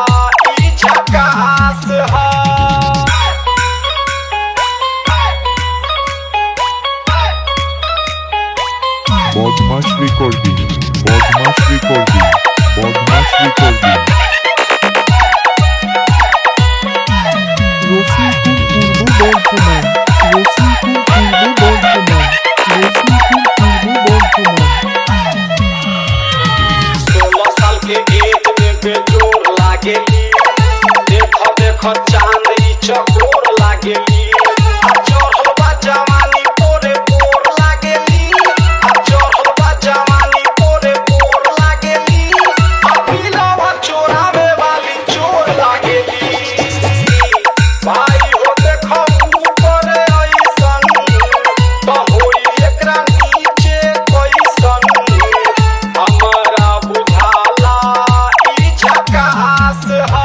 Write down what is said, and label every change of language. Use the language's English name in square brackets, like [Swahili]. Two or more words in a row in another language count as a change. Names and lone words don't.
[English] Bodmash recording, Bodmash recording, Bodmash recording. [Bangla] রসিকপুর পূর্ব বর্ধমান, রসিকপুর পূর্ব বর্ধমান, রসিকপুর পূর্ব বর্ধমান। [Bhojpuri] 16 साल के एज में बेजोर लागेली देखो देखो चांद ई चकोर लागेली आ चढ़ल बा जवानी पोरे पोर लागेली आ चढ़ल बा जवानी पोरे पोर लागेली आ बिलवा चोरावे वाली चोर लागेली भाई हो देखो ऊपर ऐसन तो होई एकरा नीचे कैसन हमारा बुझाला ई झकास है